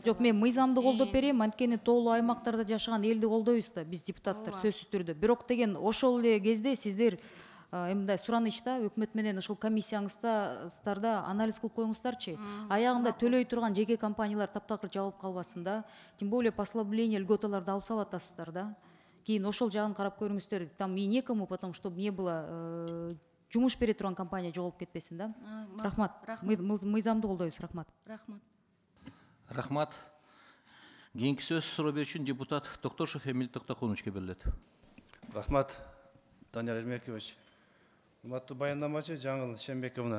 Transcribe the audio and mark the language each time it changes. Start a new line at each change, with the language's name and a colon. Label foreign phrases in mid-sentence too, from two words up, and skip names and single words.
Kyrgyz: Жок, мен мыйзамды колдоп берем, анткени тоолуу аймактарда жашаган элди колдойбуз да, биз депутаттар сөзсүз түрдө. Бирок деген ошол эле кезде сиздер мындай суранычта өкмөт менен ошол комиссияңыздарда анализ кылып коюңуздарчы. Аягында төлөй турган жеке компаниялар таптакыр жабылып калбасын да.
Russian: Тем более послабление
Kyrgyz: льготаларды алып салатасыздар да. Кийин ошол жагын карап көрүңүздөр.
Russian: Там и некому, потому что не было
Kyrgyz: жумуш бере турган компания жоголуп кетпесин да. Рахмат. Мыйзамды колдойбуз. Рахмат. Рахмат. Рахмат. Кийинки сөз суроо берүүчү депутат Токтошев Эмиль Токтокуновичке берилет. Рахмат, Данияр Эрмекович. Урматтуу баяндамачы Жаңыл Шембековна.